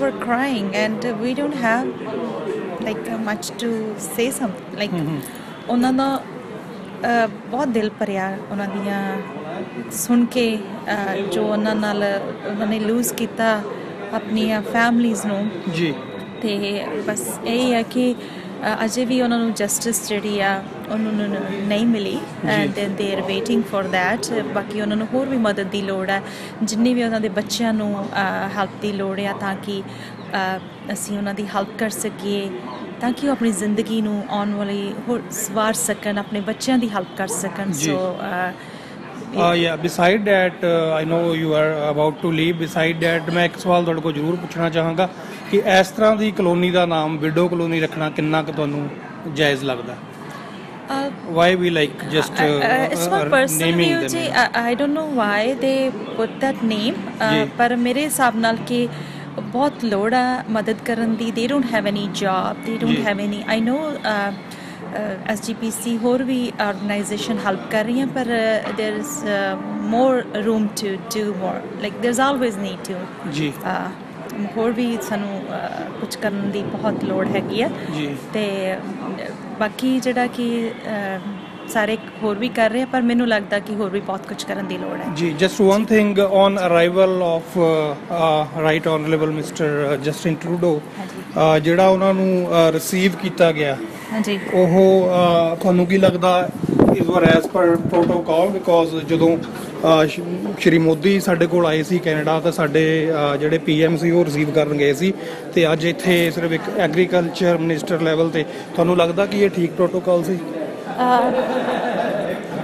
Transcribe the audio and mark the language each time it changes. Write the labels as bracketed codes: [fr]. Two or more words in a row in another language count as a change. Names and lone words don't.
[en] were crying and we don't have like much to say something like [pa] ਉਹਨਾਂ ਦਾ ਬਹੁਤ ਦਿਲ ਭਰਿਆ ਉਹਨਾਂ ਦੀਆਂ ਸੁਣ ਕੇ ਜੋ ਉਹਨਾਂ ਨਾਲ ਉਹਨਾਂ ਨੇ ਲੂਜ਼ ਕੀਤਾ ਆਪਣੀਆਂ ਫੈਮਲੀਜ਼ ਨੂੰ ਤੇ ਬਸ ਇਹ ਹੈ ਕਿ ਅਜੇ ਵੀ ਉਹਨਾਂ ਨੂੰ ਜਸਟਿਸ ਜਿਹੜੀ ਆ ਉਹਨਾਂ ਨੂੰ ਨਹੀਂ ਮਿਲੀ [en] and they are waiting for that. [pa] ਬਾਕੀ ਉਹਨਾਂ ਨੂੰ ਹੋਰ ਵੀ ਮਦਦ ਦੀ ਲੋੜ ਹੈ ਜਿੰਨੀ ਵੀ ਉਹਨਾਂ ਦੇ ਬੱਚਿਆਂ ਨੂੰ ਹੈਲਪ ਦੀ ਲੋੜ ਆ ਤਾਂ ਕਿ ਅਸੀਂ ਉਹਨਾਂ ਦੀ ਹੈਲਪ ਕਰ ਸਕੀਏ ਤਾਂ ਕਿ ਉਹ ਆਪਣੀ ਜ਼ਿੰਦਗੀ ਨੂੰ ਆਉਣ ਵਾਲੀ ਹੋਰ ਸਵਾਰ ਸਕਣ ਆਪਣੇ ਬੱਚਿਆਂ ਦੀ ਹੈਲਪ ਕਰ ਸਕਣ। ਸੋ [en] yeah beside that I know you are about to leave beside that [pa] ਮੈਂ ਇੱਕ ਸਵਾਲ ਤੁਹਾਡੇ ਕੋਲ ਜ਼ਰੂਰ ਪੁੱਛਣਾ ਚਾਹਾਂਗਾ ਕਿ ਇਸ ਤਰ੍ਹਾਂ ਦੀ ਕਲੋਨੀ ਦਾ ਨਾਮ ਵਿਡੋ ਕਲੋਨੀ ਰੱਖਣਾ ਕਿੰਨਾ ਕੁ ਤੁਹਾਨੂੰ ਜਾਇਜ਼ ਲੱਗਦਾ? [en] why we like just it's my personal view ji I don't know why they put that name [pa] ਪਰ ਮੇਰੇ ਹਿਸਾਬ ਨਾਲ ਕਿ ਬਹੁਤ ਲੋੜ ਆ ਮਦਦ ਕਰਨ ਦੀ। [en] they don't have any job, they don't have any I know [pa] SGPC ਹੋਰ ਵੀ ਆਰਗੇਨਾਈਜੇਸ਼ਨ ਹੈਲਪ ਕਰ ਰਹੀਆਂ ਪਰ [en] there is more room to do more like there's always need to [pa] ਹੋਰ ਵੀ ਸਾਨੂੰ ਕੁਝ ਕਰਨ ਦੀ ਬਹੁਤ ਲੋੜ ਹੈਗੀ ਆ ਤੇ ਬਾਕੀ ਜਿਹੜਾ ਕਿ ਸਾਰੇ ਹੋਰ ਵੀ ਕਰ ਰਹੇ ਆ ਪਰ ਮੈਨੂੰ ਲੱਗਦਾ ਕਿ ਹੋਰ ਵੀ ਬਹੁਤ ਕੁਝ ਕਰਨ ਦੀ ਲੋੜ ਹੈ ਜੀ। [en] just one thing on arrival of right honourable mister [pa] ਜਸਟਿਨ ਟਰੂਡੋ ਜਿਹੜਾ ਉਹਨਾਂ ਨੂੰ ਰਿਸੀਵ ਕੀਤਾ ਗਿਆ ਉਹ ਤੁਹਾਨੂੰ ਕੀ ਲੱਗਦਾ ਇਸ ਵਾਰ [en] as per protocol because [pa] ਜਦੋਂ ਸ਼੍ਰੀ ਮੋਦੀ ਸਾਡੇ ਕੋਲ ਆਏ ਸੀ ਕੈਨੇਡਾ ਤਾਂ ਸਾਡੇ ਜਿਹੜੇ PM ਸੀ ਉਹ ਰਿਸੀਵ ਕਰਨ ਗਏ ਸੀ ਤੇ ਅੱਜ ਇੱਥੇ ਸਿਰਫ ਇੱਕ [en] agriculture minister level [pa] ਤੇ ਤੁਹਾਨੂੰ ਲੱਗਦਾ ਕਿ ਇਹ ਠੀਕ ਪ੍ਰੋਟੋਕਾਲ ਸੀ?